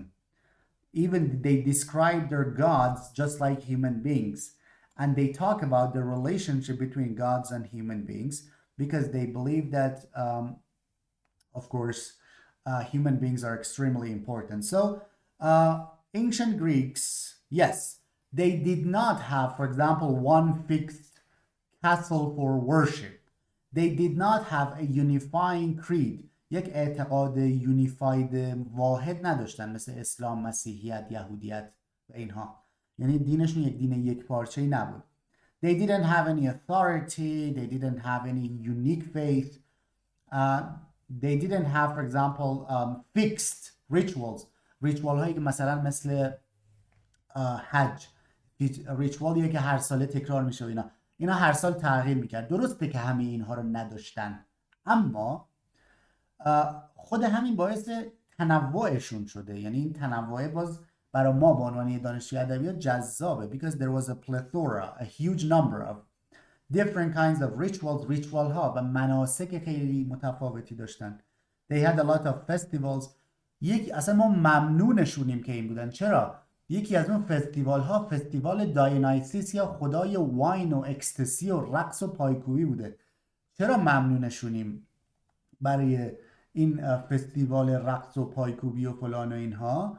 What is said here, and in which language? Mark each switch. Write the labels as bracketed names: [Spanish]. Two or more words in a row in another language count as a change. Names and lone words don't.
[English] Even they describe their gods just like human beings, and they talk about the relationship between gods and human beings because they believe that, of course, human beings are extremely important. So ancient Greeks, yes, they did not have, for example, one fixed castle for worship. They did not have a unifying creed. [Persian] یک اعتقاد یونیفاید واحد نداشتن مثل اسلام، مسیحیت، یهودیت و اینها. یعنی دینشون یک دین یک پارچه‌ای نبود. [English] They didn't have any authority. They didn't have any unique faith. They didn't have, for example, fixed rituals. [Persian] Ritual هایی که مثلا مثل حج. ریچوالیه که هر ساله تکرار میشه و اینا هر سال تغییر میکرد. درسته که همه اینها رو نداشتن، اما خود همین باعث تنوعشون شده. یعنی این تنوع باز برای ما به عنوان دانشجوی ادبیات جذابه [English] because there was a plethora, a huge number of different kinds of rituals [Persian] ها و مناسک خیلی متفاوتی داشتن. [English] They had a lot of festivals. [Persian] اصلا ما ممنونشونیم که این بودن. چرا؟ یکی از اون فستیوال ها فستیوال داینایسیس یا خدای واین و اکستسی و رقص و پایکوبی بوده. چرا ممنونشونیم برای این فستیوال رقص و پایکوبی و فلان و اینها؟